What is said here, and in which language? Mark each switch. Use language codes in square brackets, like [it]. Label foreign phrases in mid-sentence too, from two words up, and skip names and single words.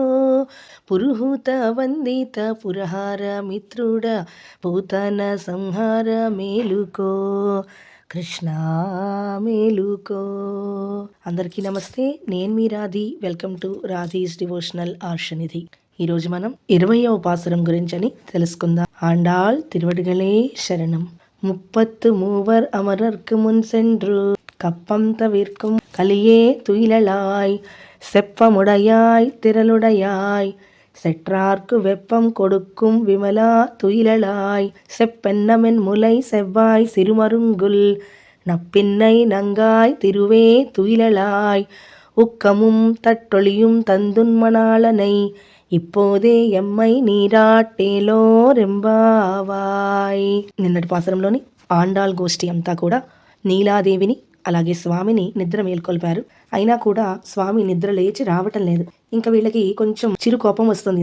[te] పురుహూత వందిత పురహార మిత్రుడ పూతన సంహార మేలుకో. కృష్ణ మేలుకో. అందరికీ నమస్తే, నేను మీ రాధి. [en] Welcome to Radhi's devotional [te] ఆర్షనిధి. ఈరోజు మనం 20వ పాసురం గురించని తెలుసుకుందాం. ఆండాళ్ తిరువడిగలే శరణం. [ta] 33 அமரர்க்கு முன் சென்று கப்பம் தவிர்க்கும் கலியே துயிலலாய் செப்பமுடையாய் திரளுடையாய் செற்றார்க்கு வெப்பம் கொடுக்கும் விமலா துயிலலாய் செப்பென்னமென் முலை செவ்வாய் சிறுமருங்குல் நப்பின்னை நங்காய் திருவே துயிலலாய் உக்கமும் தட்டொளியும் தந்துன்மணாளனை இப்போதே எம்மை நீராட்டேலோ ரெம்பாவாய். [te] నిన్నటి పాసరంలోని ఆండాళ్ గోష్ఠి అంతా కూడా నీలాదేవిని అలాగే స్వామిని నిద్ర మేల్కొల్పారు. అయినా కూడా స్వామి నిద్ర లేచి రావటం లేదు. ఇంకా వీళ్ళకి కొంచెం చిరు కోపం వస్తుంది.